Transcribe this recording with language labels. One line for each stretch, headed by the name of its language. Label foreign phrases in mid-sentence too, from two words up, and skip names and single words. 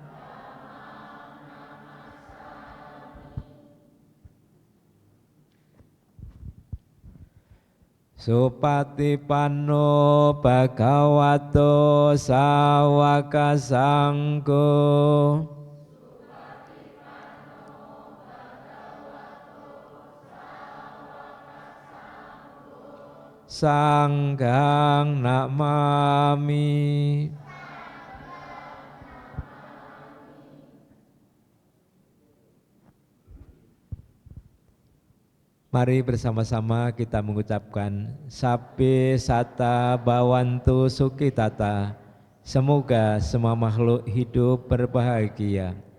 Pali: Supatipanno Bhagavato Sawaka Sangho Sanghang namami.
Indonesian: Mari bersama-sama kita mengucapkan
Pali: Sabbe Satta Bhavantu Sukhitata.
Indonesian: Semoga semua makhluk hidup berbahagia.